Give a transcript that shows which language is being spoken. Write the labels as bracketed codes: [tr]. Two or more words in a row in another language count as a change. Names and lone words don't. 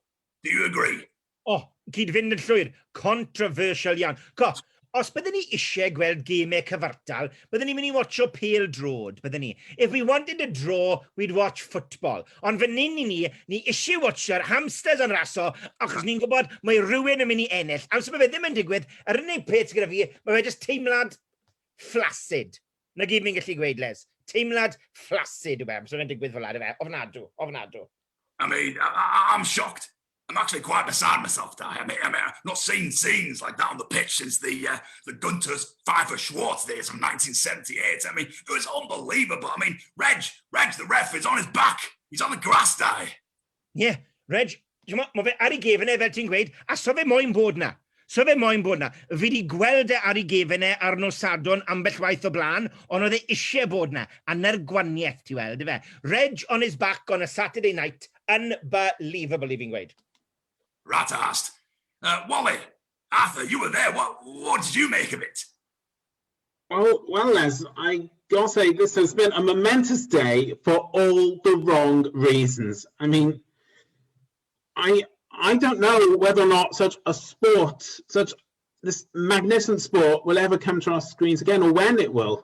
[en] Do you agree? [cy] Gyd fynd yn llwyr, controversial iawn. Os byddwn ni eisiau gweld gemau cyfartal, byddwn ni'n mynd I watcho pêl drod, byddwn ni. [en] If we wanted a draw, we'd watch football. [cy] Ond fan hyn ni eisiau watcho'r hamsters yn raso, achos ni'n gwybod mae rhywun yn mynd I ennill. Am sy'n fe ddim yn digwydd, yr unig peth gyda fi, mae fe jyst teimlad flaccid. Na gyd fi'n gallu gweud, Les. Teimlad flaccid yw so fe'n digwydd fel la, fe. Ofnadw. [en] I mean, I'm shocked. I'm actually quite beside myself there. I mean, I've not seen scenes like that on the pitch since the Gunter's Pfeiffer Schwartz days from 1978. I mean, it was unbelievable. I mean, Reg, the ref, is on his back. He's on the grass die. Yeah, [cy] Reg, mae fe ar I gefn fel ti'n gweud, a so fe moyn bod na. So fe moyn bod na. Fi wedi gweld ar I gefn ar nosadon ambell waith o blaen, ond oedd eisiau bod na. A na'r gwaniaeth, ti weld, fe. [en] Reg on his back on a Saturday night. Unbelievable, [cy] fi'n gweud. [en] Rat-arsed. Wally, Arthur, you were there. What did you make of it? Well, Les, I gotta say this has been a momentous day for all the wrong reasons. I mean, I don't know whether or not such a sport, such this magnificent sport, will ever come to our screens again, or when it will.